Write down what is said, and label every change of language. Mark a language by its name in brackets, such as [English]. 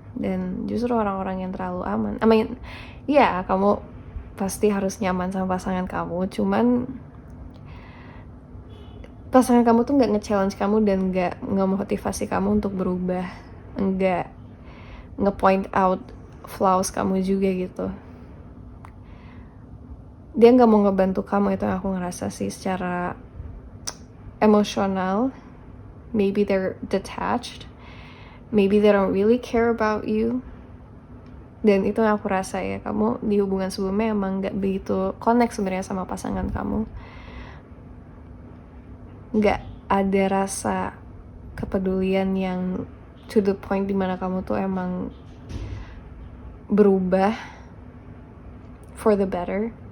[Indonesian] Dan justru orang-orang yang terlalu aman, kamu pasti harus nyaman sama pasangan kamu, cuman pasangan kamu tuh gak nge-challenge kamu dan gak nge-motivasi kamu untuk berubah, gak nge-point out flaws kamu juga gitu. Dia gak mau ngebantu kamu, itu yang aku ngerasa sih secara emosional. [English] Maybe they're detached, maybe they don't really care about you. [Indonesian] Dan itu yang aku rasa ya, kamu di hubungan sebelumnya emang gak begitu connect sebenarnya sama pasangan kamu. Gak ada rasa kepedulian yang [English] to the point [Indonesian] dimana kamu tuh emang berubah [English] for the better.